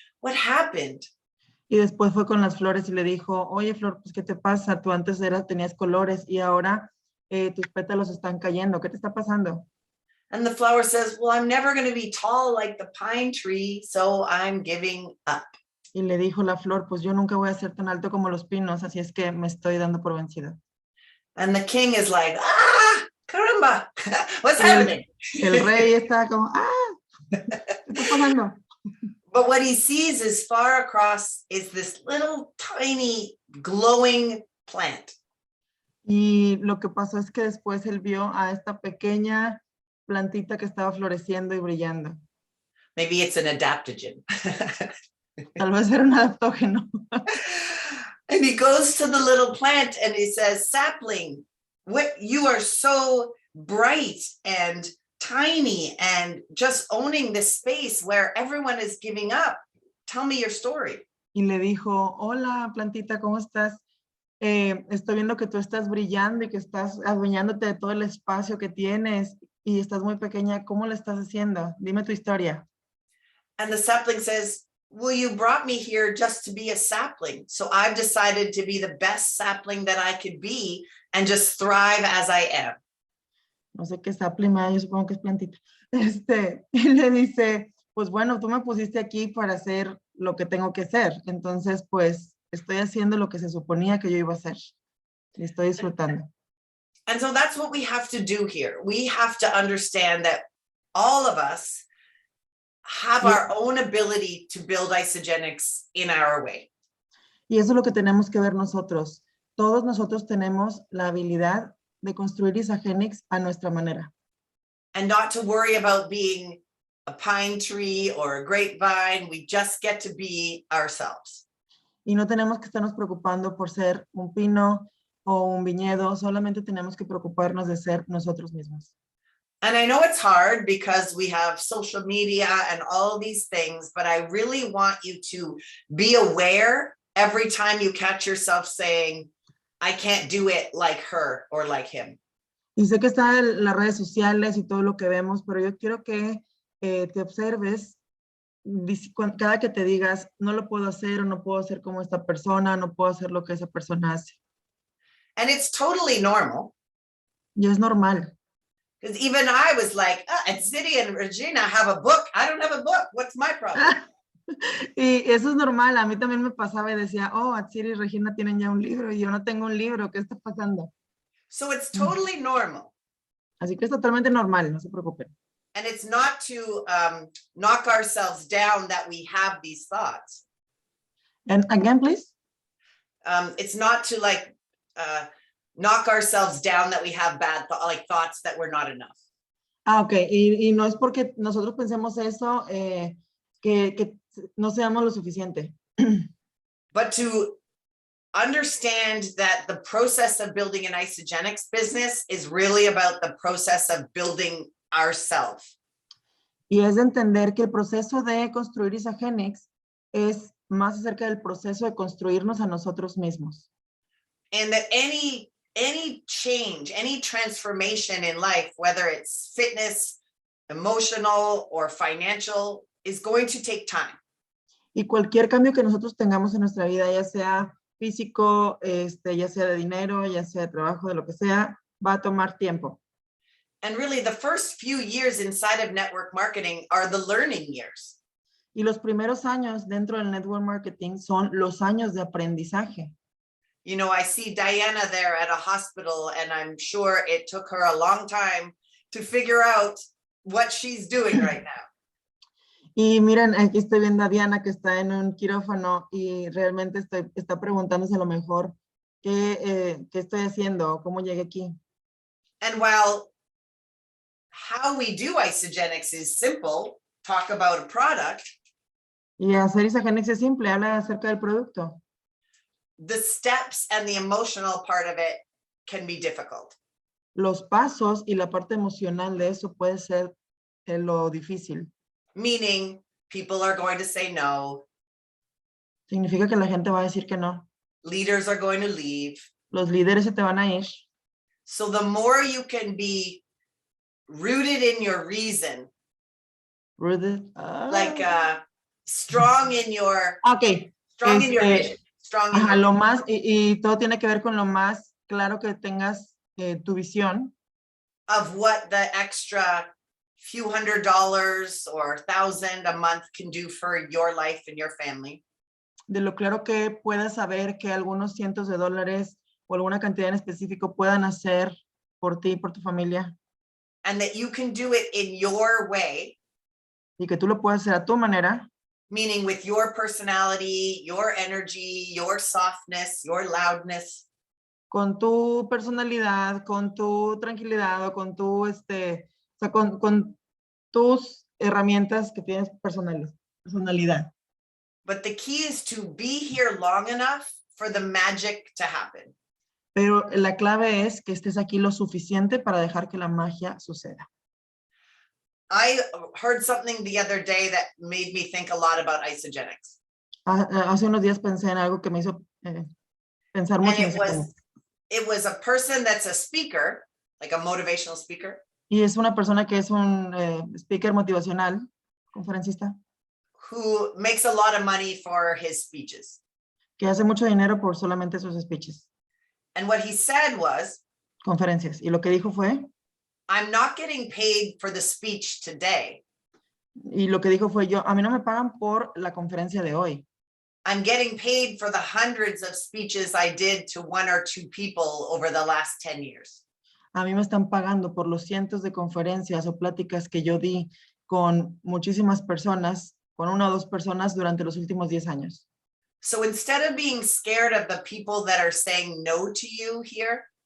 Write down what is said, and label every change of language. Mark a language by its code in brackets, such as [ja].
[en] What happened? [es] Y después fue con las flores y le dijo, oye, flor, pues, ¿qué te pasa? Tú antes tenías colores y ahora tus pétalos están cayendo. ¿Qué te está pasando? [en] And the flower says, well, I'm never going to be tall like the pine tree, so I'm giving up. [es] Y le dijo la flor, pues yo nunca voy a ser tan alto como los pinos, así es que me estoy dando por vencida. [en] And the king is like, [es] ah, caramba, [en] what's happening? [es] El rey está como, ¿qué está pasando? [en] But what he sees is far across is this little tiny glowing plant. [es] Y lo que pasó es que después él vio a esta pequeña plantita que estaba floreciendo y brillando. [en] Maybe it's an adaptogen. [es] Tal vez era un adaptógeno. [en] And he goes to the little plant and he says, sapling, you are so bright and tiny and just owning this space where everyone is giving up. Tell me your story. [es] Y le dijo, hola plantita, ¿cómo estás? Estoy viendo que tú estás brillando y que estás adueñándote de todo el espacio que tienes y estás muy pequeña. ¿Cómo lo estás haciendo? Dime tu historia. [en] And the sapling says, well, you brought me here just to be a sapling. So I've decided to be the best sapling that I could be and just thrive as I am. [es] No sé qué sapling, yo supongo que es plantita. Y le dice, pues bueno, tú me pusiste aquí para hacer lo que tengo que hacer. Entonces, pues, estoy haciendo lo que se suponía que yo iba a hacer. Y estoy disfrutando. [en] And so that's what we have to do here. We have to understand that all of us have our own ability to build isogenics in our way. [es] Y eso es lo que tenemos que ver nosotros. Todos nosotros tenemos la habilidad de construir isogenics a nuestra manera. [en] And not to worry about being a pine tree or a grapevine. We just get to be ourselves. [es] Y no tenemos que estarnos preocupando por ser un pino o un viñedo, solamente tenemos que preocuparnos de ser nosotros mismos. [en] And I know it's hard because we have social media and all these things, but I really want you to be aware every time you catch yourself saying, I can't do it like her or like him. [es] Y sé que están las redes sociales y todo lo que vemos, pero yo quiero que te observes cada que te digas, no lo puedo hacer o no puedo hacer como esta persona, no puedo hacer lo que esa persona hace. [en] And it's totally normal. [es] Y es normal. [en] Because even I was like, and City and Regina have a book. I don't have a book. What's my problem? [es] Y eso es normal, a mí también me pasaba y decía, oh, Atsiri y Regina tienen ya un libro y yo no tengo un libro, ¿qué está pasando? [en] So it's totally normal. [es] Así que es totalmente normal, no se preocupen. [en] And it's not to knock ourselves down that we have these thoughts. And again, please. It's not to like knock ourselves down that we have bad thoughts that we're not enough. [es] Ah, ok, y no es porque nosotros pensemos eso que no seamos lo suficiente. [en] But to understand that the process of building an isogenics business is really about the process of building ourselves. [es] Y es de entender que el proceso de construir Isagenix es más acerca del proceso de construirnos a nosotros mismos. [en] And that any change, any transformation in life, whether it's fitness, emotional, or financial, is going to take time. [es] Y cualquier cambio que nosotros tengamos en nuestra vida, ya sea físico, ya sea de dinero, ya sea de trabajo, de lo que sea, va a tomar tiempo. [en] And really, the first few years inside of network marketing are the learning years. [es] Y los primeros años dentro del network marketing son los años de aprendizaje. [en] You know, I see Diana there at a hospital, and I'm sure it took her a long time to figure out what she's doing right now. [es] Y miren, aquí estoy viendo a Diana que está en un quirófano y realmente está preguntándose a lo mejor qué estoy haciendo, cómo llegué aquí. [en] And while how we do isogenics is simple, talk about a product. [es] Y hacer Isagenix es simple, habla acerca del producto. [en] The steps and the emotional part of it can be difficult. [es] Los pasos y la parte emocional de eso puede ser lo difícil. [en] Meaning people are going to say no. [es] Significa que la gente va a decir que no. [en] Leaders are going to leave. [es] Los líderes se te van a ir. [en] So the more you can be rooted in your reason, Rooted. like strong in your Okay. strong in your vision, strong in [es] Ajá, [en] your [es] lo más, y todo tiene que ver con lo más claro que tengas tu visión. [en] of what the extra few $100s or 1,000 a month can do for your life and your family. [es] De lo claro que puedas saber que algunos cientos de dólares o alguna cantidad en específico puedan hacer por ti y por tu familia. [en] And that you can do it in your way. [es] Y que tú lo puedas hacer a tu manera. [en] Meaning with your personality, your energy, your softness, your loudness. [es] Con tu personalidad, con tu tranquilidad o con tu, o sea, con tus herramientas que tienes personalidad. [en] But the key is to be here long enough for the magic to happen. [es] Pero la clave es que estés aquí lo suficiente para dejar que la magia suceda. [en] I heard something the other day that made me think a lot about isogenics. [es] Hace unos días pensé en algo que me hizo pensar mucho. [en] And it was a person that's a speaker, like a motivational speaker. [es] Y es una persona que es un speaker motivacional, conferencista. [en] Who makes a lot of money for his speeches. [es] Que hace mucho dinero por solamente sus speeches. [en] And what he said was, [es] conferencias. Y lo que dijo fue, [en] I'm not getting paid for the speech today. [es] Y lo que dijo fue, a mí no me pagan por la conferencia de hoy. [en] I'm getting paid for the hundreds of speeches I did to 1 or 2 people over the last 10 years. [es] A mí me están pagando por los cientos de conferencias o pláticas que yo di con muchísimas personas, con 1 o 2 personas durante los últimos 10 años. [en] So instead of being scared of the people that are saying no to you here,